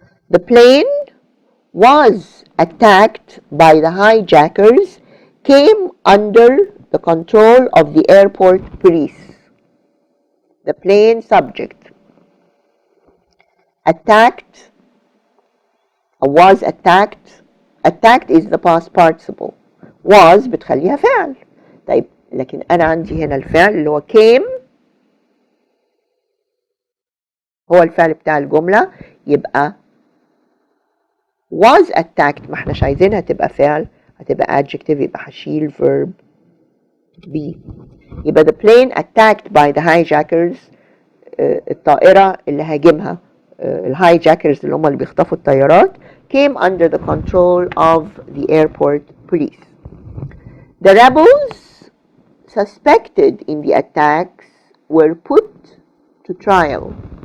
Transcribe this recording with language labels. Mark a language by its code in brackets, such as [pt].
[en] The plane was attacked by the hijackers came under the control of the airport police. The plane subject attacked was attacked is the past participle was [ar] بتخليها [en] فعل. [ar] طيب لكن أنا عندي هنا الفعل اللي هو came هو الفعل بتاع الجملة يبقى was attacked ما احناش عايزينها تبقى فعل هتبقى adjective يبقى هشيل verb be. [en] يبقى the plane attacked by the hijackers [ar] الطائرة اللي هاجمها الهايجاكرز اللي هم اللي بيخطفوا الطيارات [en] came under the control of the airport police. The rebels suspected in the attacks were put to trial.